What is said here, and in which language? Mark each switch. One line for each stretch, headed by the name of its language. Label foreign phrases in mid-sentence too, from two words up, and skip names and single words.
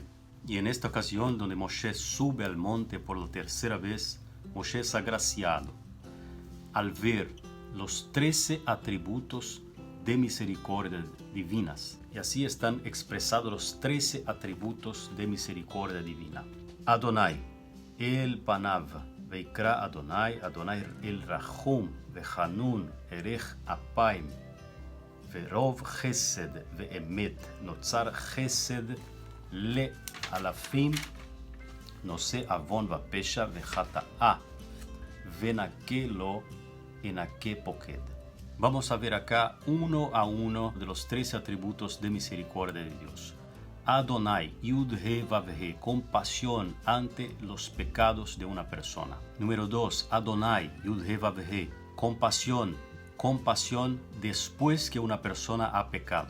Spanish: Y en esta ocasión, donde Moshe sube al monte por la tercera vez, Moshe es agraciado al ver los 13 atributos de misericordia divinas. Y así están expresados los 13 atributos de misericordia divina.
Hebrew: אדני, אל פניו, ויקרא אדני, אדני אל רחום, וחנון, ארך אפים, ורב חסד, ואמת, נוצר חסד, לאלפים, נושא עון ופשע, וחטאה, ונקה לא ינקה פוקד.
Spanish: Vamos a ver acá uno a uno de los 13 atributos de misericordia de Dios. Adonai,
Hebrew: יוד-הא ואו-הא,
Spanish: compasión ante los pecados de una persona. Número 2, Adonai,
Hebrew: יוד-הא ואו-הא,
Spanish: compasión después que una persona ha pecado.